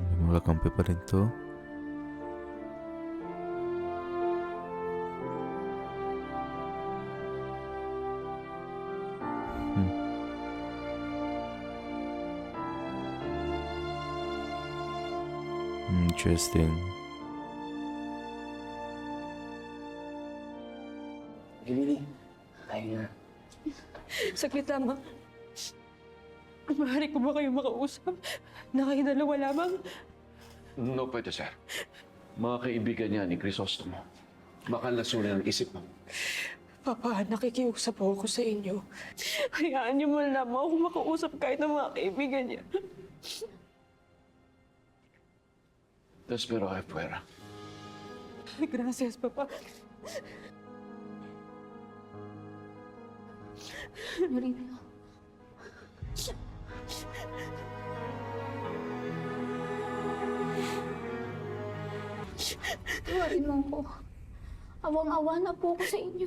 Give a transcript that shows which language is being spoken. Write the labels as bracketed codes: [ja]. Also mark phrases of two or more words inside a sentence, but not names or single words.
[tl] Wala kampi pa rin to. Interesting. Lili, tayo na. Saglit lamang. Maaari ko ba kayo makausap? Na kayo dalawa lamang? No pwede, sir. Mga kaibigan niya ni Crisostomo. Baka lasunin ang isip mo. Papa, nakikiusap ako sa inyo. Hayaan niyo man lamang ako makausap kahit ng mga kaibigan niya. [es] Te espero ahí fuera. Gracias, Papa. [tl] Senyorita. Tawarin mo ko. Awang-awa na po ako sa inyo.